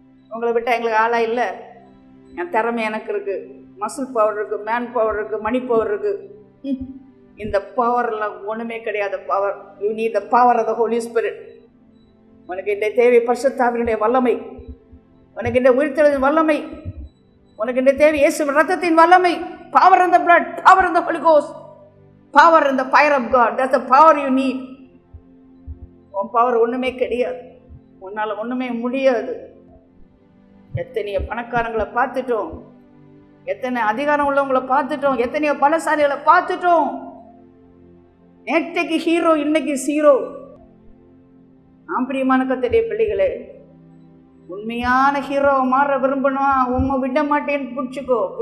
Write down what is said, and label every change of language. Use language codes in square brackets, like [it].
[ta] உங்களை விட்டால் எங்களுக்கு ஆளா இல்லை. என் திறமை எனக்கு இருக்கு, மசில் பவர் இருக்கு, மேன் பவர் இருக்கு, மணி பவர் இருக்கு. இந்த பவர்லாம் ஒன்றுமே கிடையாது. [en] Power, you need the power of the Holy Spirit. [ta] உனக்கு இந்த தேவை பரிசுத்த ஆவியினுடைய வல்லமை, உனக்கு இந்த உயிர்த்தெழுதலின் வல்லமை, உனக்கு இந்த தேவை இயேசு ரத்தத்தின் வல்லமை. [en] Power in the blood, power in the Holy Ghost, power in the fire of God. That's the power you need. [ta] உன் பவர் ஒன்றுமே கிடையாது, உன்னால் ஒன்றுமே முடியாது. எத்தனையோ பணக்காரங்களை பார்த்துட்டோம், எத்தனை அதிகாரம் உள்ளவங்களை பார்த்துட்டோம், எத்தனையோ பலசாலிகளை பார்த்துட்டோம். நேற்றைக்கு ஹீரோ, இன்னைக்கு ஜீரோ. ஆம் பிரியமான கர்த்தருடைய பிள்ளைகளே, உண்மையான ஹீரோவை மாற விரும்பணும், உண்மை விட மாட்டேன்னு பிடிச்சிக்கோ.